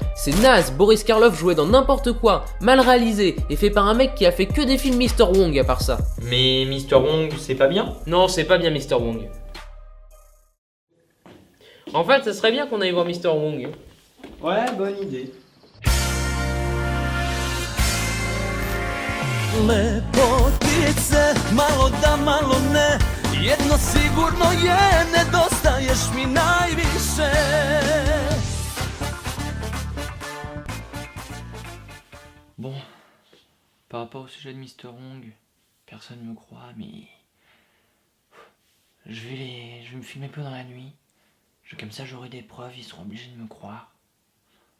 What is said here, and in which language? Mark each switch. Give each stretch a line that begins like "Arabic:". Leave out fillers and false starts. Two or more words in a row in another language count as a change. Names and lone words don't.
French: C'est naze, Boris Karloff jouait dans n'importe quoi, mal réalisé, et fait par un mec qui a fait que des films Mr. Wong à part ça. Mais Mr. Wong, c'est pas bien? Non, c'est pas bien Mr. Wong. En fait, ça serait bien qu'on aille voir Mr. Wong. Ouais, bonne idée.
Serbian: Lepotice, malo da malo ne, jedno sigurno je, nedostaješ mi najviše.
French: Bon, par rapport au sujet de Mr. Wong, personne me croit, mais je vais me filmer peu dans la nuit. Comme ça j'aurai des preuves, ils seront obligés de me croire.